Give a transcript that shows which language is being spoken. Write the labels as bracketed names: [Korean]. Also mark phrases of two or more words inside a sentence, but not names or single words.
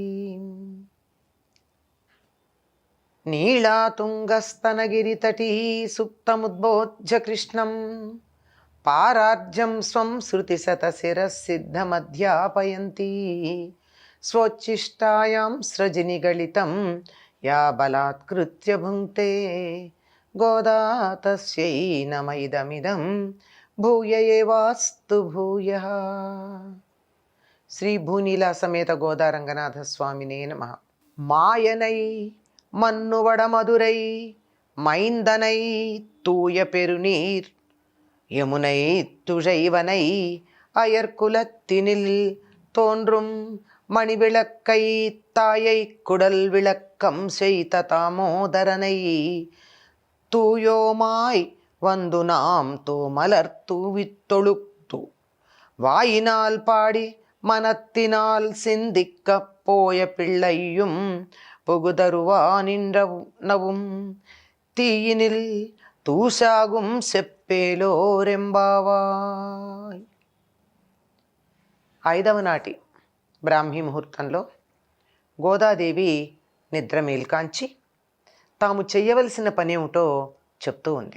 [Sanskrit] నీళాతుంగస్తనగిరితటీ సుప్తముద్బోధ్య కృష్ణం పారార్జం స్వం శృతిశతశిరసిద్ధమధ్యాపయంతి స్వోచ్ఛిష్టాయాం స్రజినిగళితం యా బలాత్కృత్య భుంక్తే గోదా తస్యై నమ ఇదమిదం భూయ ఏవాస్తు భూయః. శ్రీ భూనీలా సమేత గోదా రంగనాథ స్వామినే నమః. [Tamil] மாயனை மன்னுவடமதுரை மைந்தனை தூய பெருநீர் யமுனை துழைவனை அயர்குலத்தினில் தோன்றும் மணிவிளக்கை தாயை குடல் விளக்கம் செய்த தாமோதரனை தூயோமாய் வந்து நாம் தூமலர் தூவித்தொழுத்து வாயினால் பாடி மனத்தினால் சிந்திக்க போய பிள்ளையும் புகுதருவா நின்றவும் தீயினில் தூசாகும் செப்பேலோரெம்பாவாய். [Telugu] 5వ నాటి బ్రాహ్మీ ముహూర్తంలో గోదాదేవి నిద్ర మేల్కాంచి తాము చెయ్యవలసిన పని ఏమిటో చెప్తూ ఉంది.